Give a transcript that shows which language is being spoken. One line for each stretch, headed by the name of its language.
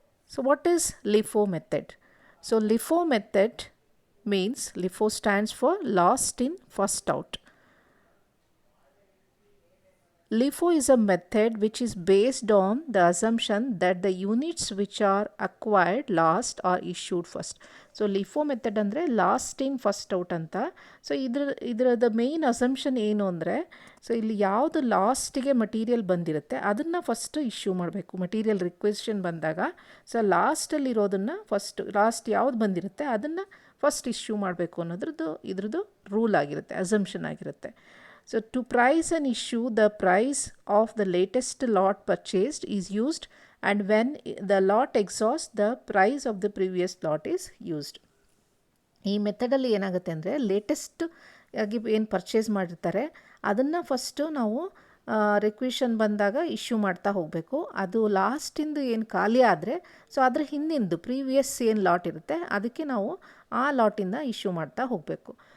English: So what is LIFO method? So LIFO method means, LIFO stands for last in first out. LIFO is a method which is based on the assumption that the units which are acquired last are issued first. So LIFO method
Kannada: ಅಂದರೆ lost in first out ಅಂತ. So ಇದರದ main assumption ಏನು ಅಂದರೆ, so ಇಲ್ಲಿ ಯಾವುದು ಲಾಸ್ಟಿಗೆ material ಬಂದಿರುತ್ತೆ ಅದನ್ನು first issue ಮಾಡಬೇಕು. ಮಟೀರಿಯಲ್ ರಿಕ್ವೆಷನ್ ಬಂದಾಗ ಸೊ ಲಾಸ್ಟಲ್ಲಿರೋದನ್ನು ಫಸ್ಟ್, ಲಾಸ್ಟ್ ಯಾವ್ದು ಬಂದಿರುತ್ತೆ ಅದನ್ನು ಫಸ್ಟ್ ಇಶ್ಯೂ ಮಾಡಬೇಕು ಅನ್ನೋದ್ರದ್ದು ಇದ್ರದ್ದು ರೂಲ್ ಆಗಿರುತ್ತೆ, ಅಸಂಪ್ಷನ್ ಆಗಿರುತ್ತೆ.
English: So to price an issue, the price of the latest lot purchased is used, and when the lot exhausts, the price of the previous lot is used.
Kannada: ಈ ಮೆಥಡಲ್ಲಿ ಏನಾಗುತ್ತೆ ಅಂದರೆ, latest ಆಗಿ ಏನು purchase ಮಾಡಿರ್ತಾರೆ ಅದನ್ನು first ನಾವು requisition ಬಂದಾಗ issue ಮಾಡ್ತಾ ಹೋಗಬೇಕು. ಅದು ಲಾಸ್ಟಿಂದು ಏನು ಖಾಲಿ ಆದರೆ ಸೊ ಅದ್ರ ಹಿಂದಿಂದು ಪ್ರೀವಿಯಸ್ ಏನು ಲಾಟ್ ಇರುತ್ತೆ ಅದಕ್ಕೆ ನಾವು ಆ ಲಾಟಿಂದ ಇಶ್ಯೂ ಮಾಡ್ತಾ ಹೋಗಬೇಕು.